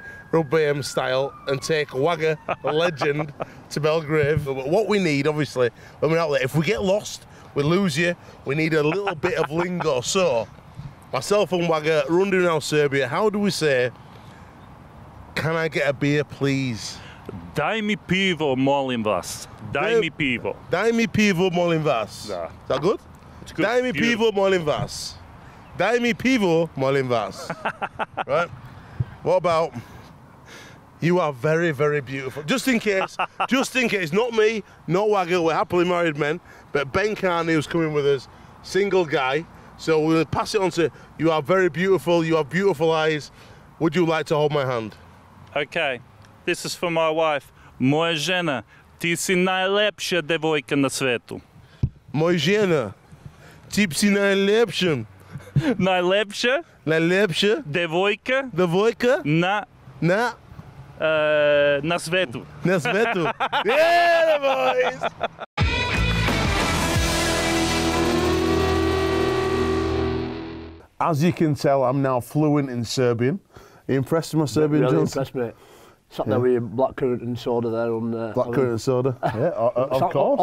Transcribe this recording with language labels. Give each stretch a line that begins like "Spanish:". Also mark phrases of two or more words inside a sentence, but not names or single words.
English: Rugby M style and take Wagger, the legend, to Belgrade. But what we need, obviously, when we're out there, if we get lost, we lose you, we need a little bit of lingo. So, myself and Wagger, running around Serbia, how do we say, can I get a beer, please?
Serbian: Daj mi pivo, molim vas. Daj mi pivo. Daj mi pivo, molim vas. Da.
English: Is that good? It's good.
Serbian: Daj mi
English: Beautiful.
Serbian: pivo, molim vas. Daj mi pivo, molim vas.
English: Right? What about, you are very, very beautiful. Just in case, not me, not Wagger, we're happily married men, but Ben Carney, who's coming with us, single guy. So we'll pass it on to, you are very beautiful, you have beautiful eyes. Would you like to hold my hand? Okay, this is for my wife.
Serbian: Moja žena, ti si najlepša devojka na svetu. Moja žena, ti si najlepša. Najlepša Najlepša devojka devojka na svetu. na svetu.
English: Yeah, boys! As you can tell, I'm now fluent in Serbian. Are you impressed with my Serbian, Really Johnson? impressed, mate. Sat there with your blackcurrant and soda there on... Blackcurrant and soda. Yeah, of course.